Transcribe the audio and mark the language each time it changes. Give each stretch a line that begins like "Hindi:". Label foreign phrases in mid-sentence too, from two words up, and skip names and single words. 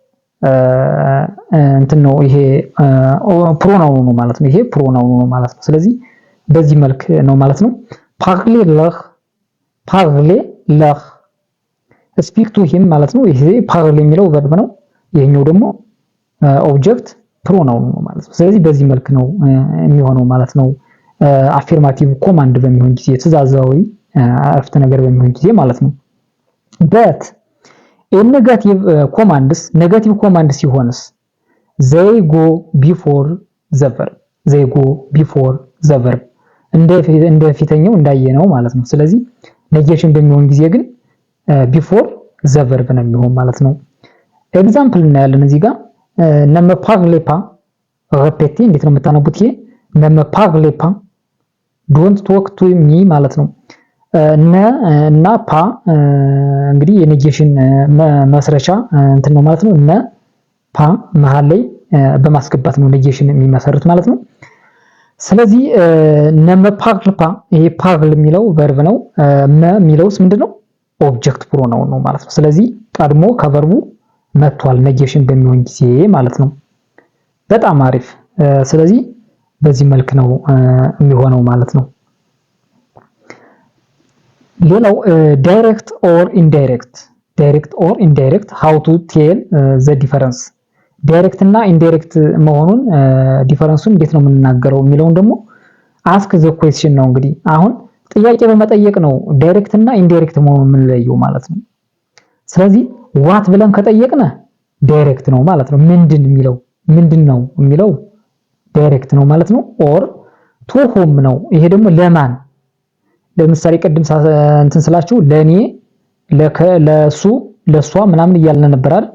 Amharic: እንትን ነው ይሄ ፕሮናውን ነው ማለት ነው። ይሄ ፕሮናውን ነው ማለት ነው። ስለዚህ በዚህ መልክ ነው ማለት ነው።
French: parler leur
English: speak to him
Amharic: ማለት ነው። ይሄ ፓርል የሚለው ቨርብ ነው። ይሄኛው ደግሞ
English: object pronoun
Amharic: ነው ማለት ነው። ስለዚህ በዚህ መልክ ነው የሚሆነው ማለት ነው።
English: affirmative command
Amharic: በሚሆን ጊዜ ትእዛዛዊ አረፍተ ነገር በሚሆን ጊዜ ማለት ነው።
English: but negative commands negative command
Amharic: ሲሆንስ
English: they go before the verb
Amharic: they go before the verb እንደ ፊተኛው እንዳየነው ማለት ነው። ስለዚህ ኔጌሽን በሚሆን ጊዜ ግን
English: before the verb
Amharic: ነው የሚሆን ማለት ነው። ኤግዛምፕል እናያለን እዚህ ጋር
French: ne me parlez pas
Amharic: ሬፔቲ እንዴት ነው የምታነቡት? ይሄ
French: ne me parlez pas
English: don't talk to me
Amharic: ማለት ነው። እና ፓ እንግዲህ የኔጌሽን መስረቻ እንትን ነው ማለት ነው። ne ፓ መሃል ላይ በማስገባት ነው ኔጌሽን የሚመሰርት ማለት ነው። ስለዚህ
French: ne me parle pas
Amharic: ይሄ parle የሚለው ቨርብ ነው። me የሚለውስ ምንድነው?
English: object pronoun
Amharic: ነው ማለት ነው። ስለዚህ ቀድሞ ከቨርቡ መጥቷል ኔጌሽን በሚሆን ጊዜ ማለት ነው። በጣም አሪፍ። ስለዚህ በዚህ መልክ ነው የሚሆነው ማለት ነው። ሌላው
English: direct or indirect how to tell the difference
Amharic: ዳይሬክት እና ኢንዳይሬክት መሆኑን ዲፈረንሱን እንዴት ነው የምንናገረው የሚለውን ደግሞ
English: ask the question
Amharic: ነው። እንግዲህ አሁን ጥያቄ በመጠየቅ ነው ዳይሬክት እና ኢንዳይሬክት መሆኑን የምንለየው ማለት ነው። ስለዚህ ዋት ብለን ከጠየቅነ ዳይሬክት ነው ማለት ነው። ምንድን ነው የሚለው ዳይሬክት ነው ማለት ነው።
English: or to whom
Amharic: ነው። ይሄ ደግሞ ለማን ለምሳሌ ቅድም እንትን ስላችሁ ለኔ ለሱ ለሷ ምናምን እያልን ነበር አይደል?